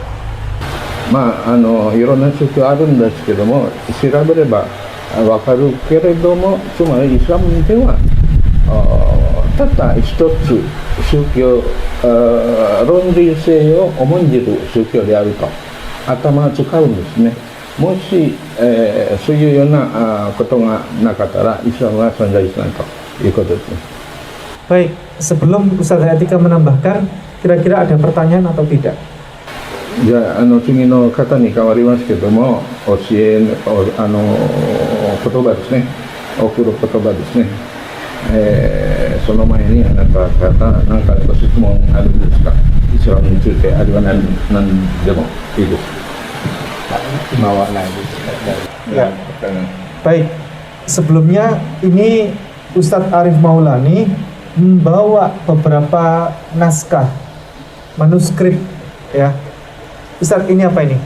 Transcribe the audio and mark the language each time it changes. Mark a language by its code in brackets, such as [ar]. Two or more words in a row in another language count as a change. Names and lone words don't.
[ja] まあいろんな宗教あるんですけども、調べればわかるけれども、つまりイスラムではたった一つ宗教論理性を重んじる宗教であると頭を使うんですね。もし、そういうようなことがなかったらイスラムは存在しないということですね。 [id] Baik, sebelum Ustaz Hayatika menambahkan, kira-kira ada pertanyaan atau tidak? [ja] じゃあ次の方に変わりますけども、教え言葉ですね、送る言葉ですね。その前にあなた方何かご質問あるんですか？イスラムについてあるいは何でもいいです。 [id] Ya. Baik, sebelumnya ini Ustadz Arif Maulani membawa beberapa naskah manuskrip ya. Ustadz, ini apa ini?